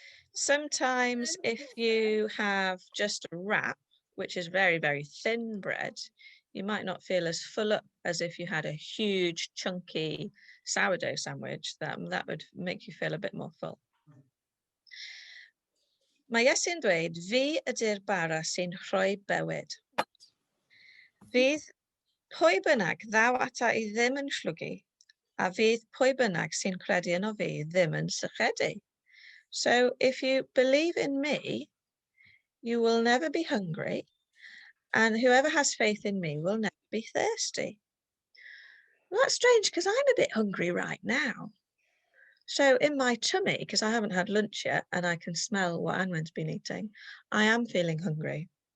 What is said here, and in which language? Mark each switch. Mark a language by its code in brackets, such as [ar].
[en] Sometimes if you have just a wrap, which is very, very thin bread, you might not feel as full up as if you had a huge, chunky sourdough sandwich. That would make you feel a bit more full. [cy] Mae Iesu'n dweud, fi ydy'r bara sy'n rhoi bywyd. Fydd pwy bynnag ddaw ata I ddim yn llwgu, a fydd pwy bynnag sy'n credu yno fi ddim yn sychedu. [en] So if you believe in me, you will never be hungry, and whoever has faith in me will never be thirsty. Well, that's strange because I'm a bit hungry right now. So in my tummy, because I haven't had lunch yet and I can smell what I'm meant to be eating, I am feeling hungry.